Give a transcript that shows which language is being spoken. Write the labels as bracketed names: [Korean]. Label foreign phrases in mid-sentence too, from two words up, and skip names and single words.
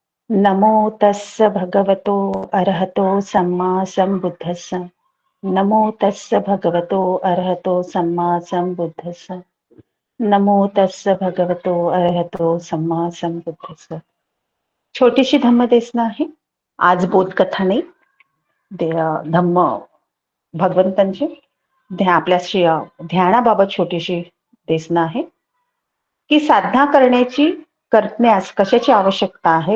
[Pali] नमो तस्स भगवतो अरहतो सम्मा संबुद्धस्स. नमो तस्स भगवतो अरहतो सम्मा संबुद्धस्स. नमो तस्स भगवतो अरहतो सम्मा संबुद्धस्स. [Marathi] छोटीशी धम्मदेसना आहे. आज बोधकथा नाही. धम्म भगवंतांची आपल्याशी ध्यानाबाबत छोटीशी देसना आहे की साधना करण्यास कशाची आवश्यकता आहे.